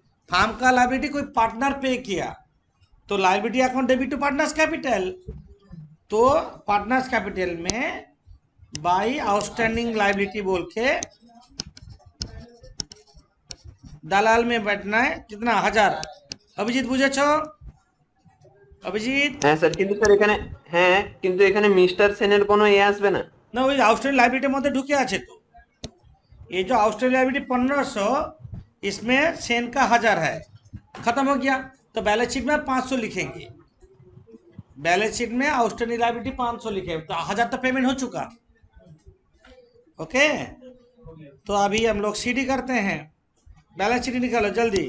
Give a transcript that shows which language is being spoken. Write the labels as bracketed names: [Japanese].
[Hindi] Farm का liability कोई partner पे किया तो liability account debit to partners capital. तो पार्टनर्स कैपिटल में बाई आउटस्टैंडिंग लाइबिलिटी बोल के दलाल में बैठना है। कितना? 1,000। अभिजीत [Bangla] बुझेছো? [Hindi] अभिजीत? [Bangla] হ্যাঁ স্যার, কিন্তু স্যার এখানে, হ্যাঁ কিন্তু এখানে মিস্টার সেনের কোনো এ আসবে না? না, ওই আউটস্ট্যান্ডিং লাইবিলিটির মধ্যে ঢুকে আছে তো। [Hindi] ये जो आउटस्टैंडिंग लाइबिलिटी 1,500, इसमें सेन का 1,000 है, खत्म हो गया। तो बैलेंस शीट में 500 लिखेंगे। बैलेंस शीट में आउटस्टैंडिंग लाइबिलिटी 500 लिखे, तो 1,000 तो पेमेंट हो चुका। ओके, तो अभी हम लोग सीडी करते हैं। बैलेंस शीट निकालो जल्दी।